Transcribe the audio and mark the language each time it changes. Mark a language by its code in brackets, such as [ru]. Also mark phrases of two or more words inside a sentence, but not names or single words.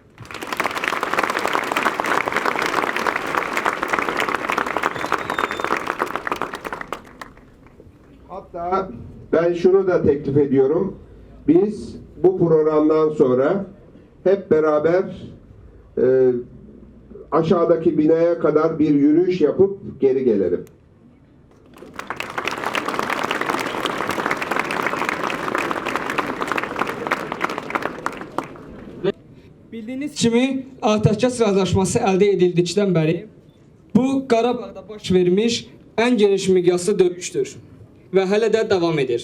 [tr] Hatta ben şunu da teklif ediyorum. Biz bu programdan sonra hep beraber aşağıdaki binaya kadar bir yürüyüş yapıp geri gelelim. [az] Bildiyiniz kimi Atəşkəs razılaşması əldə edildikdən bəri bu Qarabağda baş vermiş ən geniş miqyaslı döyüşdür və hələ də davam edir.